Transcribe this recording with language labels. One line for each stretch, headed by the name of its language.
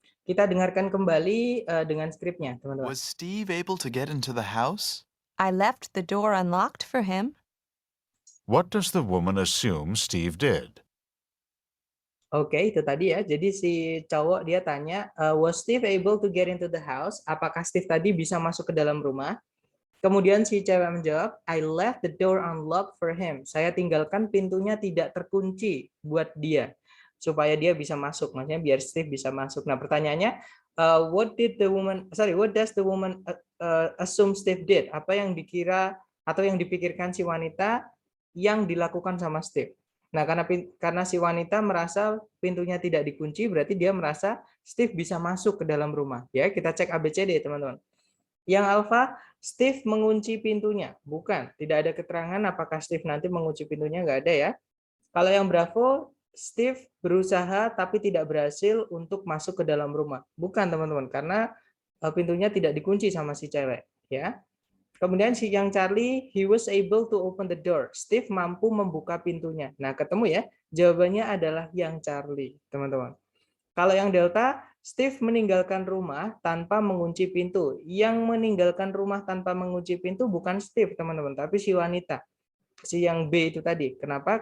Indonesian: Kita dengarkan kembali dengan skripnya, teman-teman.
English: Was Steve able to get into the house? I left the door unlocked for him. What does the woman assume Steve did?
Indonesian: Oke, itu tadi ya. Jadi si cowok dia tanya,
English: was Steve able to get into the house?
Indonesian: Apakah Steve tadi bisa masuk ke dalam rumah? Kemudian si cewek menjawab,
English: I left the door unlocked for him.
Indonesian: Saya tinggalkan pintunya tidak terkunci buat dia, supaya dia bisa masuk. Maksudnya biar Steve bisa masuk. Nah, pertanyaannya,
English: what does the woman assume Steve did?
Indonesian: Apa yang dikira atau yang dipikirkan si wanita yang dilakukan sama Steve? Nah, karena si wanita merasa pintunya tidak dikunci, berarti dia merasa Steve bisa masuk ke dalam rumah. Ya, kita cek ABCD, teman-teman. Yang alpha, Steve mengunci pintunya. Bukan, tidak ada keterangan apakah Steve nanti mengunci pintunya, nggak ada ya. Kalau yang bravo, Steve berusaha tapi tidak berhasil untuk masuk ke dalam rumah. Bukan, teman-teman, karena pintunya tidak dikunci sama si cewek. Ya. Kemudian si yang
English: Charlie, he was able to open the door.
Indonesian: Steve mampu membuka pintunya. Nah, ketemu ya. Jawabannya adalah yang Charlie, teman-teman. Kalau yang Delta, Steve meninggalkan rumah tanpa mengunci pintu. Yang meninggalkan rumah tanpa mengunci pintu bukan Steve, teman-teman, tapi si wanita. Si yang B itu tadi. Kenapa?